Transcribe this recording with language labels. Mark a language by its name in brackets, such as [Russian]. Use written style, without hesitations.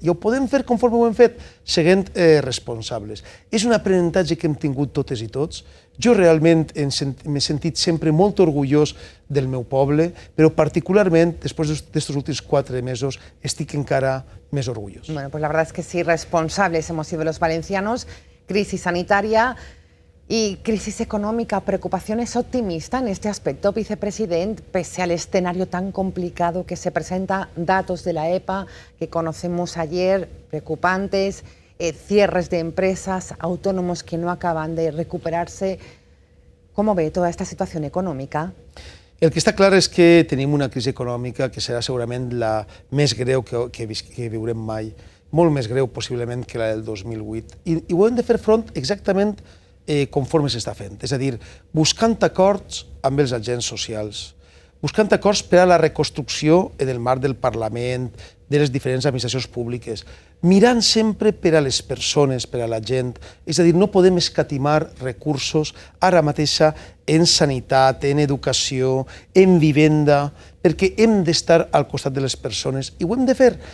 [Catalan] I ho podem fer conforme ho hem fet, sent responsables. És un aprenentatge que hem tingut totes i tots. Jo realment m'he sentit sempre molt orgullós del meu poble, però particularment, després d'estos últims 4 mesos, estic encara més orgullós. [Spanish] Bueno, pues la verdad es que sí, responsables hemos sido los valencianos. Crisis sanitaria y crisis económica. ¿Preocupación es optimista en este aspecto, vicepresidente, pese al escenario tan complicado que se presenta? Datos de la EPA que conocemos ayer, preocupantes, cierres de empresas, autónomos que no acaban de recuperarse. ¿Cómo ve toda esta situación econòmica? [Catalan] El que està clar és que tenim una crisi econòmica que serà segurament la més greu que viurem mai, molt més greu possiblement que la del 2008. I ho hem de fer front exactament conforme s'està fent, és a dir, buscant acords amb els agents socials, buscant acords per a la reconstrucció en el marc del Parlament, de les diferents administracions públiques, mirant sempre per a les persones, per a la gent, és a dir, no podem escatimar recursos ara mateixa en sanitat, en educació, en vivenda, perquè hem d'estar al costat de les persones i ho hem de fer.